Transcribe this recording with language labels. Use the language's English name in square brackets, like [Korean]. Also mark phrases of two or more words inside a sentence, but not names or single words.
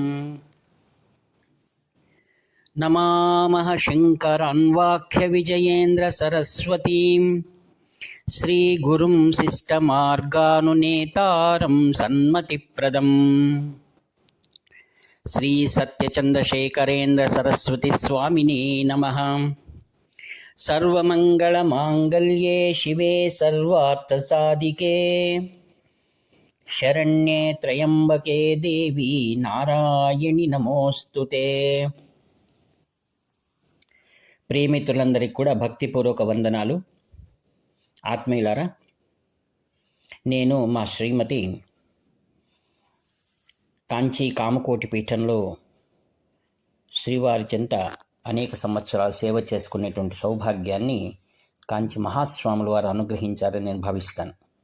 [Sanskrit] नमामः शङ्करान्वाख्यविजयेन्द्रसरस्वतीं श्रीगुरुं शिष्टमार्गानुनेतारं सन्मतिप्रदम् श्रीसत्यचन्द्रशेखरेन्द्रसरस्वतीस्वामिने नमः। सर्वमङ्गलमाङ्गल्ये शिवे सर्वार्थसाधिके शरण्ये त्र्यम्बके देवी నారాయణి నమోస్తుతే। [Telugu] ప్రియమిత్రులందరికీ కూడా భక్తిపూర్వక వందనాలు. ఆత్మీయులారా, నేను మా శ్రీమతి కాంచీ కామకోటి పీఠంలో శ్రీవారి చెంత అనేక సంవత్సరాలు సేవ చేసుకునేటువంటి సౌభాగ్యాన్ని కాంచి మహాస్వాముల వారు అనుగ్రహించారని నేను భావిస్తాను.